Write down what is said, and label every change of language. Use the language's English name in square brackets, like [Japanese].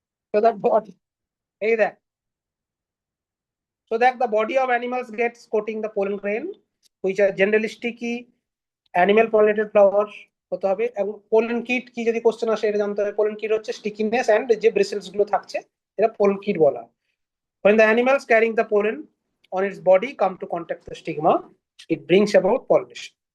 [English] তো that body, [Bangla] এই দেখ, [English] so that the body of animals gets coating the pollen grain which are generally sticky animal pollinated flowers [Bangla] হতে হবে। এবং pollen kit কি যদি কোশ্চেন আসে, এটা জানতে হবে। পোলেন কিট হচ্ছে স্টিকিনেস এন্ড যে ব্রিসেলস গুলো থাকছে, এটা পোলেন কিট বলা হয়। [English] when the animals carrying the pollen on its body come to contact the stigma, it brings about pollination.